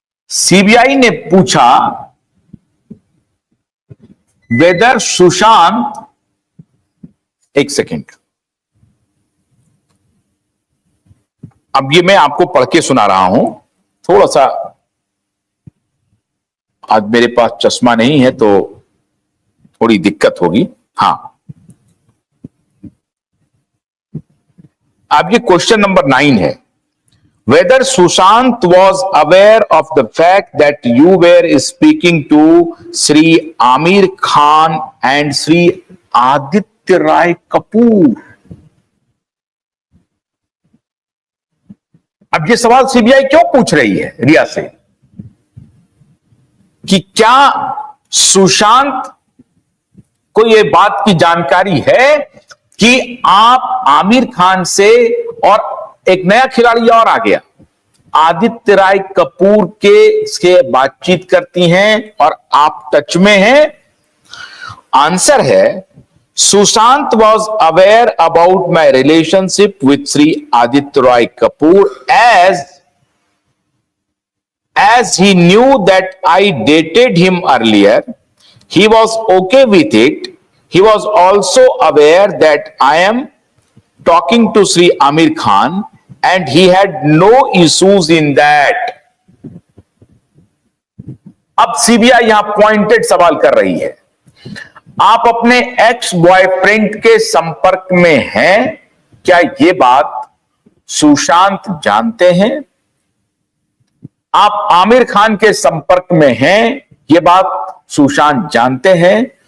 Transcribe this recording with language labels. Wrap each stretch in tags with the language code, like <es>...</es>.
<hi>CBI ने पूछा weather Sushant, एक सेकेंड, अब ये मैं आपको पढ़ के सुना रहा हूं। थोड़ा सा आज मेरे पास चश्मा नहीं है तो थोड़ी दिक्कत होगी। हां, अब ये क्वेश्चन नंबर 9 है।</hi> <en>Whether Sushant was aware of the fact that you were speaking to Sri Amir Khan and Sri Aditya Rai Kapoor?</en> <hi>अब ये सवाल सीबीआई क्यों पूछ रही है रिया से कि क्या सुशांत को ये बात की जानकारी है कि आप आमिर खान से, और एक नया खिलाड़ी और आ गया, आदित्य राय कपूर के से बातचीत करती हैं और आप टच में हैं? आंसर है,</hi> <en>Sushant was aware about my relationship with Shri Aditya Roy Kapur as he knew that I dated him earlier. He was okay with it. He was also aware that I am talking to Sri Amir Khan and he had no issues in that.</en> <hi>अब CBI यहां pointed सवाल कर रही है, आप अपने ex boyfriend के संपर्क में हैं, क्या यह बात सुशांत जानते हैं? आप आमिर खान के संपर्क में हैं, यह बात सुशांत जानते हैं?</hi>